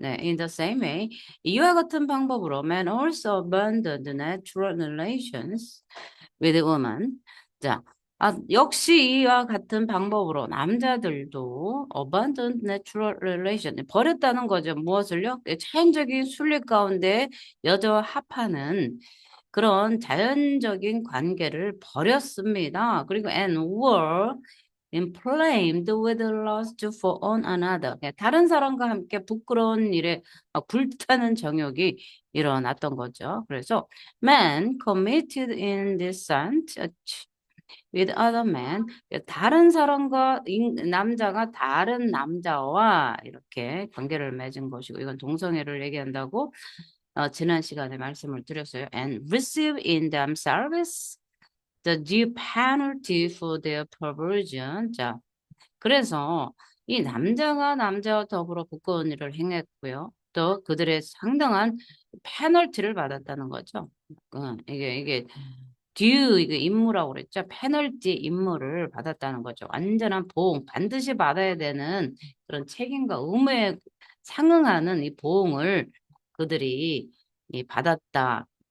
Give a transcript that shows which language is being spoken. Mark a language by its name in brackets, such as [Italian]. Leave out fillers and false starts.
[English] 네, in the same way, [Korean] 이와 같은 방법으로 [English] man also abandoned natural relations with women. [Korean] 자, 역시 이와 같은 방법으로 남자들도 [English] abandoned natural relation, [Korean] 버렸다는 거죠. 무엇을요? 자연적인 순리 가운데 여자와 합하는 그런 자연적인 관계를 버렸습니다. [English] 그리고 and were inflamed with lust for one another. [Korean] 다른 사람과 함께 부끄러운 일에 불타는 정욕이 일어났던 거죠. [English] 그래서 man committed indecent with other men. [Korean] 다른 사람과 남자가 다른 남자와 이렇게 관계를 맺은 것이고, 이건 동성애를 얘기한다고 지난 시간에 말씀을 드렸어요. [English] And receive in themselves the due penalty for their perversion. [Korean] 자, 그래서 이 남자가 남자와 더불어 부끄러운 일을 행했고요. 또 그들의 상당한 페널티를 받았다는 거죠. 이게 듀, 이게 임무라고 그랬죠. 페널티 임무를 받았다는 거죠. 완전한 보응, 반드시 받아야 되는 그런 책임과 의무에 상응하는 이 보응을 그들이 받았다.